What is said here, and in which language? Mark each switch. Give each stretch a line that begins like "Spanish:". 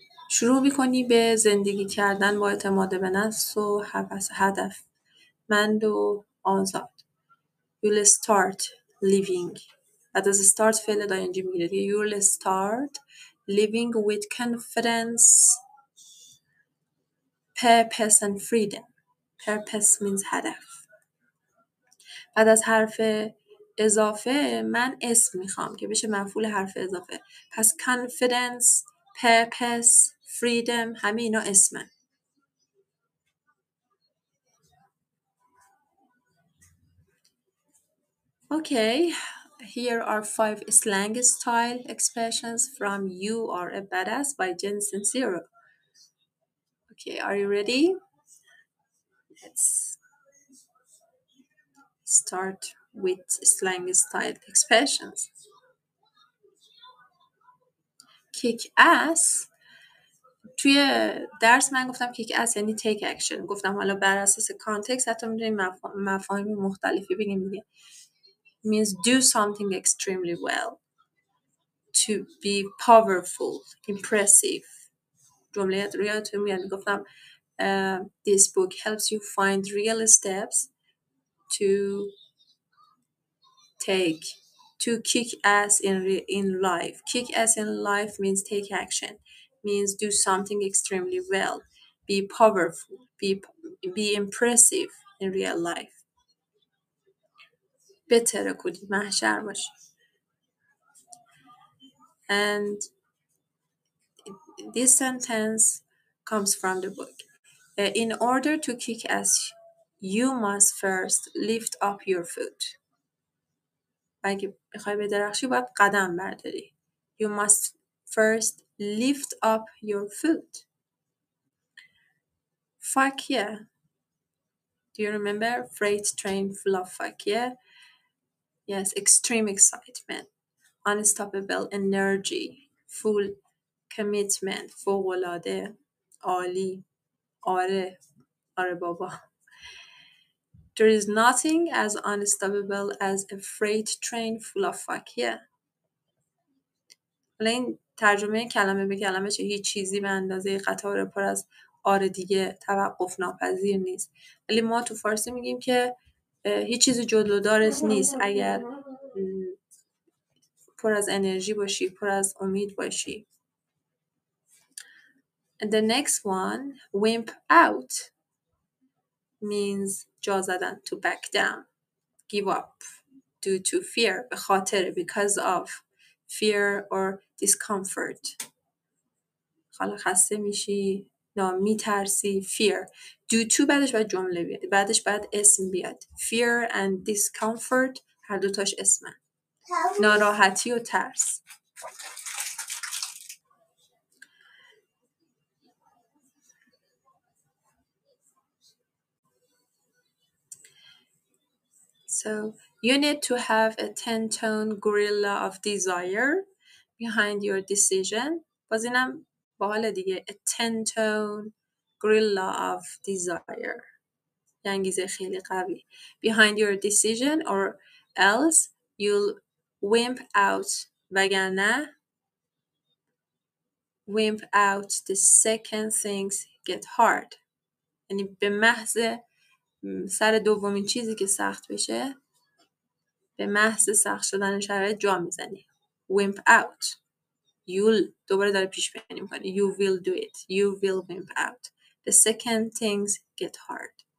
Persian: شروع می‌کنی به زندگی کردن با اعتماد به نفس و هدفمند و آزاد.
English: You'll start living.
Persian: بعد از start فعل داینجی میگیره دیگه.
English: You'll start living with confidence, purpose and freedom. Purpose means
Persian: هدف. بعد از حرف اضافه من اسم میخوام که بشه مفعول حرف اضافه. پس confidence, purpose, freedom همه اینا اسمن.
English: Okay, here are 5 slang style expressions from You Are a Badass by Jen Sincero. Okay, are you ready? Let's start with slang style expressions. Kick ass.
Persian: توی درس من گفتم kick ass یعنی
English: take action.
Persian: گفتم حالا بر اساس کانتکست حتی می‌تونیم مفاهیم مختلفی بگیم دیگه.
English: Means do something extremely well. To be powerful, impressive.
Persian: جمله رویاتون میاد گفتم
English: this book helps you find real steps to take to kick ass in life. Kick ass in life means take action, means do something extremely well, be powerful, be impressive in real life.
Persian: بهتره کدی محشر باشی.
English: And this sentence comes from the book. In order to kick ass, you must first lift up your foot.
Persian: اگه بخوای بدرخشی باید قدم برداری.
English: You must first lift up your foot. Fuck yeah. Do you remember? Freight train full of fuck yeah? Yes, extreme excitement, unstoppable energy, full commitment,
Persian: فوق‌العاده، عالی، آره بابا.
English: There is nothing as unstoppable as a freight train full of fuck yeah.
Persian: حالا این ترجمه کلمه به کلمه چه؟ هیچ چیزی به اندازه قطار پر از آر دیگه توقف ناپذیر نیست. ولی ما تو فارسی میگیم که هیچ چیزی جلودارت نیست اگر پر از انرژی باشی، پر از امید باشی.
English: And the next one, wimp out, means
Persian: جا زدن,
English: to back down, give up, due to fear,
Persian: به خاطر,
English: because of fear or discomfort.
Persian: حالا خسته میشی، میترسی، fear.
English: due to
Persian: بعدش باید جمله بیاد، بعدش باید اسم بیاد.
English: fear and discomfort
Persian: هر دوتاش اسمن. ناراحتی و ترس.
English: So you need to have a 10-tone gorilla of desire behind your decision.
Persian: باز اینم باحال دیگه.
English: A 10-tone gorilla of desire.
Persian: یه انگیزه خیلی قوی.
English: Behind your decision or else you'll wimp out. وگرنه wimp out the second things get hard.
Persian: یعنی به محض سر دومین چیزی که سخت بشه، به محض سخت شدن شرایط جا میزنی.
English: wimp out.
Persian: You'll دوباره داره پیش بینی میکنی.
English: You will do it. You will wimp out. The second things get hard.